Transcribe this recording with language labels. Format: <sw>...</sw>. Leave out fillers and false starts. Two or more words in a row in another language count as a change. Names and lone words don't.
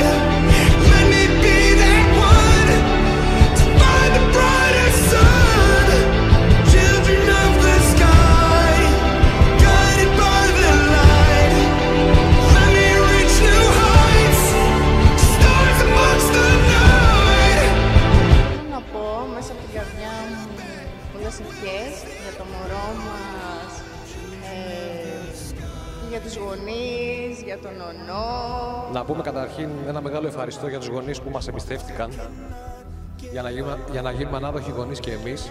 <en>Let me be that one to find the brightest sun. Children of the sky, guided by the light. Let me reach new heights, stars amongst the night.</en> <el>Να πω μέσα από την καρδιά μου πολλές ευχές για το μωρό μας, για τους γονείς, για τον νονό. Να πούμε καταρχήν ένα μεγάλο ευχαριστώ για τους γονείς που μας εμπιστεύτηκαν για να γίνουμε ανάδοχοι γονείς και εμείς.</el>